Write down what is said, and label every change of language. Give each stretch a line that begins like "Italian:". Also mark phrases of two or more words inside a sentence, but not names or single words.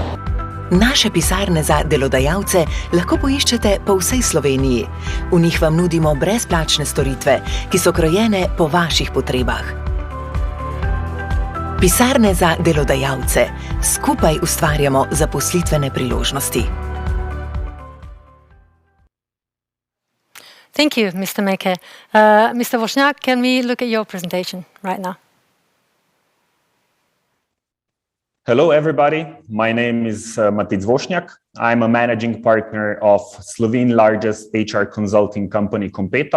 Slovenian: Naše pisarne za delodajalce lahko poiščete po vsej Sloveniji. V njih vam nudimo brezplačne storitve, ki so krojene po vaših potrebah. Pisarne za delodajalce. Skupaj ustvarjamo zaposlitvene priložnosti.
English: Thank you, Mr. Meke. Mr. Wozniak, can we look at your presentation right now? Hello, everybody. My name is Matic Wozniak. I'm a managing partner of Slovene's largest HR consulting company, Competo.